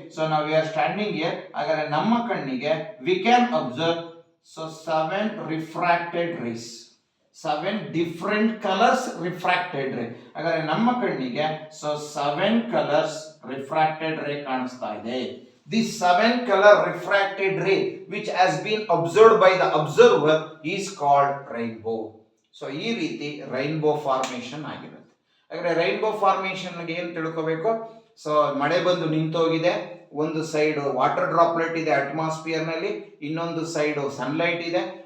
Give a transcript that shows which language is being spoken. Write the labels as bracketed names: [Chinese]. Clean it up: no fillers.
[English] so [Kannada] ನಾವು [English] We are standing here. [Kannada] ಹಾಗಾದ್ರೆ ನಮ್ಮ ಕಣ್ಣಿಗೆ [English] We can observe so 7 refracted rays, 7 different colours refracted ray. [Kannada] ಹಾಗಾದ್ರೆ ನಮ್ಮ ಕಣ್ಣಿಗೆ ಸೊ 7 ಕಲರ್ಸ್ ರಿಫ್ರಾಕ್ಟೆಡ್ ರೇ ಕಾಣಿಸ್ತಾ ಇದೆ. [English] This 7 color refracted ray which has been observed by the observer is called rainbow. [Kannada] So ಈ ರೀತಿ ರೈನ್ಬೋ ಫಾರ್ಮೇಶನ್ ಆಗಿರುತ್ತೆ. ಹಾಗಾದ್ರೆ ರೈನ್ಬೋ ಫಾರ್ಮೇಶನ್ ಏನು ತಿಳ್ಕೋಬೇಕು? ಸೊ ಮಳೆ ಬಂದು ನಿಂತೋಗಿದೆ, ಒಂದು ಸೈಡ್ ವಾಟರ್ ಡ್ರಾಪ್ಲೆಟ್ ಇದೆ ಅಟ್ಮಾಸ್ಫಿಯರ್ ನಲ್ಲಿ, ಇನ್ನೊಂದು ಸೈಡ್ ಸನ್ಲೈಟ್ ಇದೆ.